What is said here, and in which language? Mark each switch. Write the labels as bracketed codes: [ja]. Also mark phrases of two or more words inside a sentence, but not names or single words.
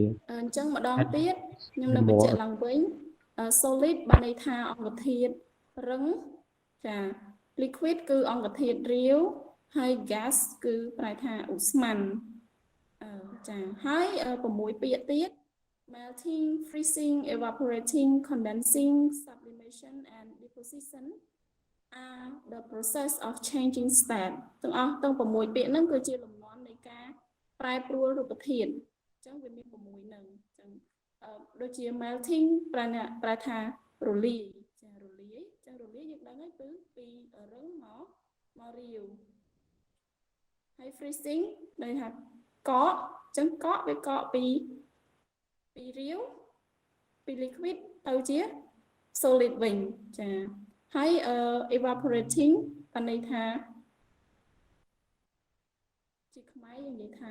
[km] អញ្ចឹងម្ដងទៀតខ្ញុំនឹងបញ្ជាក់ឡើងវិញ solid បានន័យថាអង្គធាតុរឹងចា liquid គឺអង្គធាតុរាវហើយ gas គឺប្រែថាឧ ស្ម័នចាហើយ6ពាក្យទៀត [en] melting freezing evaporating condensing sublimation and deposition are the process of changing state [km] ទាំងអស់ទាំង6 ពាក្យហ្នឹងគឺជាលំនាំនៃការប្រែប្រួលរូបធាតុអញ្ចឹងវាមាន6ហ្នឹងអញ្ចឹ ងដូចជា melting ប្រែថារលាយចារលាយចឹងរលាយយើងដឹងហើយគឺពីរឹងមករាវហើយ freezing ន័យថាកកអញ្ចឹងកកវាកកពីរាវពី liquid ទៅជា solid វិញចាហើយ evaporating បានន័យថាជាខ្មែរយើងនិយាយថា